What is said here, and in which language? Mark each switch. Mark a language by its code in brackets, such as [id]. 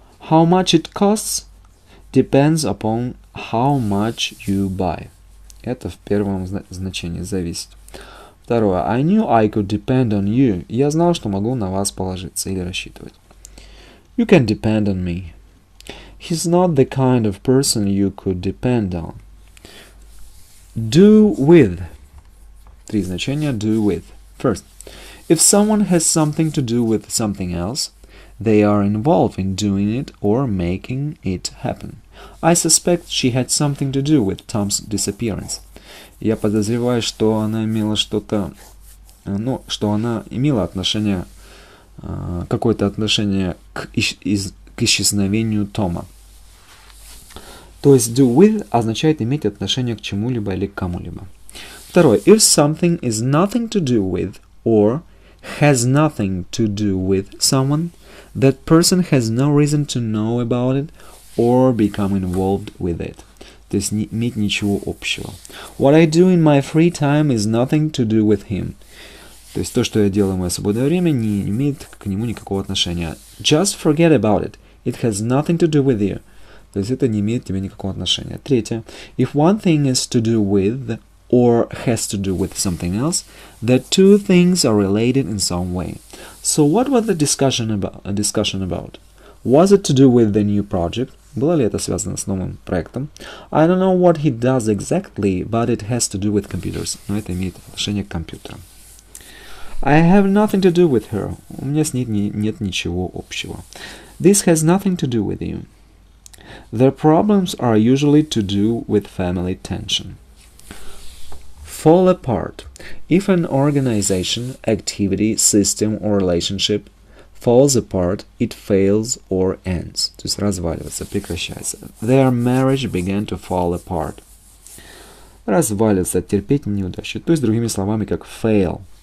[en] How much it costs depends upon how much you buy. [ru] Это в первом значении зависит. Второе. [en] I knew I could depend on you. [ru] Я знал, что могу на вас положиться или рассчитывать. [en] You can depend on me. He's not the kind of person you could depend on. Do with. [ru] Три значения [en] do with. First, if someone has something to do with something else, they are involved in doing it or making it happen. I suspect she had something to do with Tom's disappearance. [ru] Я подозреваю, что она имела что-то, что она имела отношение, какое-то отношение к исчезновению Тома. То есть do with означает иметь отношение к чему-либо или к кому-либо. Второе. [en] If something is nothing to do with or has nothing to do with someone, that person has no reason to know about it or become involved with it. [ru] То есть не иметь ничего общего. [en] What I do in my free time is nothing to do with him. [ru] То есть то, что я делаю в мое свободное время, не имеет к нему никакого отношения. [en] Just forget about it. It has nothing to do with you. [ru] То есть это не имеет к тебе никакого отношения. Третье. [en] If one thing is to do with or has to do with something else, the two things are related in some way. So what was the discussion about? Was it to do with the new project? [ru] Было ли это связано с новым проектом? [en] I don't know what he does exactly, but it has to do with computers. [ru] Но это имеет отношение к компьютерам. [en] I have nothing to do with her. [ru] У меня с ней нет ничего общего. [en] This has nothing to do with you. Their problems are usually to do with family tension. Fall apart. If an organization, activity, system or relationship falls apart, it fails or ends. [ru] То есть разваливается, прекращается. [en] Their marriage began to fall apart. [ru] Разваливаться, терпеть неудачу. То есть другими словами, как fail.